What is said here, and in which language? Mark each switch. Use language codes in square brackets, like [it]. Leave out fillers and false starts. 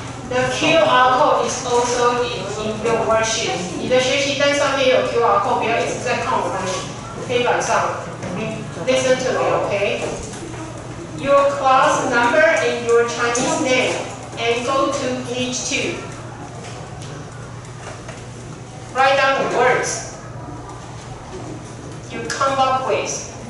[en] The QR code is also in your worksheet. [zh] 你的学习单上面有 QR code， 不要一直在看我的黑板上。 [en] Listen to me, okay? Your class number and your Chinese name, and go to page 2. Write down the words you come up with.